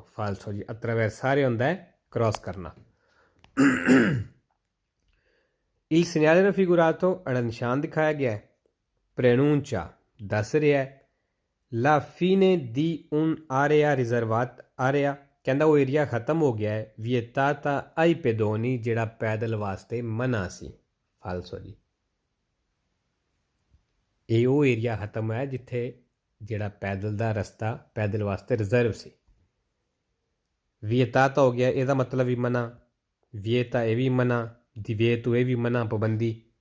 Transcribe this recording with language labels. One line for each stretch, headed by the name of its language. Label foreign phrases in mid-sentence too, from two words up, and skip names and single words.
Punjabi: ਫਾਲਸੋ ਜੀ, attraversare ਹੁੰਦਾ ਹੈ ਕ੍ਰਾਸ ਕਰਨਾ।
Italian: Il segnale raffigurato era
Punjabi: ਨਿਸ਼ਾਨ ਦਿਖਾਇਆ ਗਿਆ preannuncia ਦੱਸ ਰਿਹਾ
Italian: la fine di un'area riservata,
Punjabi: area ਕਹਿੰਦਾ ਉਹ ਏਰੀਆ ਖਤਮ ਹੋ ਗਿਆ ਹੈ
Italian: vietata ai pedoni,
Punjabi: ਜਿਹੜਾ ਪੈਦਲ ਵਾਸਤੇ ਮਨਾ ਸੀ। ਫਾਲਸੋ ਜੀ, ਇਹ ਉਹ ਏਰੀਆ ਖਤਮ ਹੈ ਜਿੱਥੇ ਜਿਹੜਾ ਪੈਦਲ ਦਾ ਰਸਤਾ ਪੈਦਲ ਵਾਸਤੇ ਰਿਜ਼ਰਵ ਸੀ। vietata ਹੋ ਗਿਆ, ਇਹਦਾ ਮਤਲਬ ਵੀ ਮਨਾ, vieta ਇਹ ਵੀ ਮਨਾ, divieto ਇਹ ਵੀ ਮਨਾ, ਪਾਬੰਦੀ।